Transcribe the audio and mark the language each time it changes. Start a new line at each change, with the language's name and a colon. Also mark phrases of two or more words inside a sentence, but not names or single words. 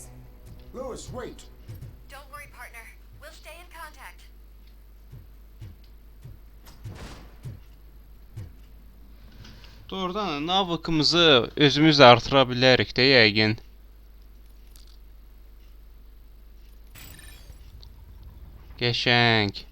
English: Lewis, wait! Don't worry, partner. We'll stay in contact.
Azerbaijani: Doğrudan navıqımızı özümüz artıra bilərik də yəqin. Qəşəng.